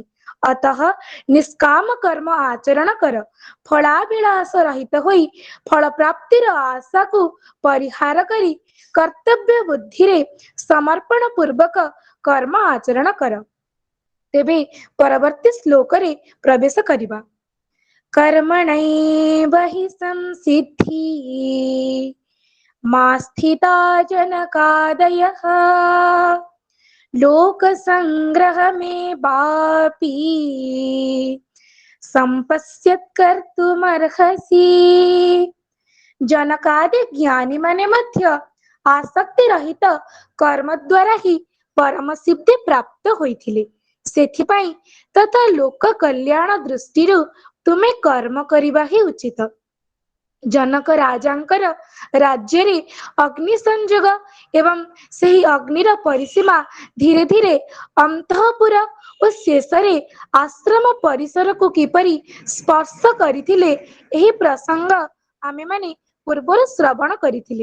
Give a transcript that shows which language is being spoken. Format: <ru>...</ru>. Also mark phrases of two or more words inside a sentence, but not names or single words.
<or>ଅତଃ ନିଷ୍କାମ କର୍ମ ଆଚରଣ କର। ଫଳାଭିଳାଷ ରହିତ ହୋଇ ଫଳ ପ୍ରାପ୍ତିର ଆଶାକୁ ପରିହାର କରି କର୍ତ୍ତବ୍ୟ ବୁଦ୍ଧିରେ ସମର୍ପଣ ପୂର୍ବକ କର୍ମ ଆଚରଣ କର। ତେବେ ପରବର୍ତ୍ତୀ ଶ୍ଲୋକରେ ପ୍ରବେଶ କରିବା।</or> <sa>कर्मणैव हि संसिद्धि मा स्थिता जनकादयः लोकसङ्ग्रहमेवापि सम्पश्यत् कर्तुमर्हसि।</sa> <or>ଜନକାଦି ଜ୍ଞାନୀ ମାନେ ମଧ୍ୟ ଆସକ୍ତି ରହିତ କର୍ମ ଦ୍ୱାରା ହିଁ ପରମ ସିଦ୍ଧି ପ୍ରାପ୍ତ ହୋଇଥିଲେ। ସେଥିପାଇଁ ତଥା ଲୋକ କଲ୍ୟାଣ ଦୃଷ୍ଟିରୁ ତୁମେ କର୍ମ କରିବା ହିଁ ଉଚିତ। ଜନକ ରାଜାଙ୍କର ରାଜ୍ୟରେ ଅଗ୍ନି ସଂଯୋଗ ଏବଂ ସେହି ଅଗ୍ନିର ପରିସୀମା ଧୀରେ ଧୀରେ ଅନ୍ତଃପୁର ଓ ଶେଷରେ ଆଶ୍ରମ ପରିସରକୁ କିପରି ସ୍ପର୍ଶ କରିଥିଲେ, ଏହି ପ୍ରସଙ୍ଗ ଆମେମାନେ ପୂର୍ବରୁ ଶ୍ରବଣ କରିଥିଲେ।</or>